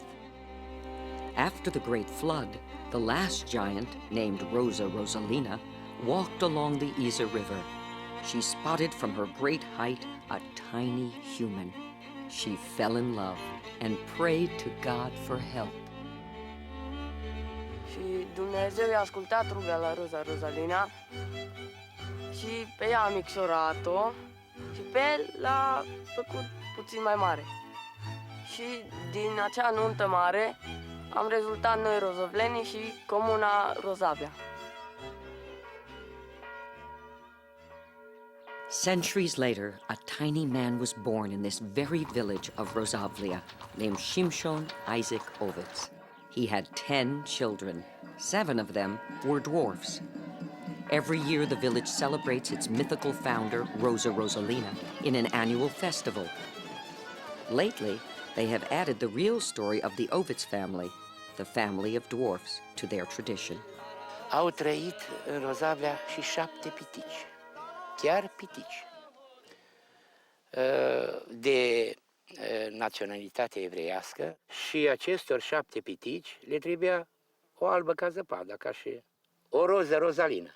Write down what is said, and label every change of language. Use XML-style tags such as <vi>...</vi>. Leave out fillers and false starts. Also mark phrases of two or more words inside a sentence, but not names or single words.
<en>After the great flood, the last giant, named Rosa Rosalina, walked along the Iza River. She spotted from her great height a tiny human. She fell in love and prayed to God for help.</en> <ro>Și Dumnezeu i-a ascultat rugă la Rosa Rosalina și pe ea a micșorat-o și pe el l-a făcut puțin mai mare. Și din acea nuntă mare am rezultat noi rozovlenii și comuna Rozavia.</ro> <en>Centuries later, a tiny man was born in this very village of Rozavlia, named Shimshon Isaac Oviц. He had 10 children. 7 of them were dwarfs. Every year, the village celebrates its mythical founder, Rosa Rosalina, in an annual festival. Lately, they have added the real story of the Oviц family, the family of dwarfs, to their tradition.</en> <ro>Au trăit în Rozavlia și 7 pitici, chiar pitici, de naționalitate evreiască, și acestor 7 pitici le trebuia o albă ca zăpada, ca și o roză rozalină.</ro>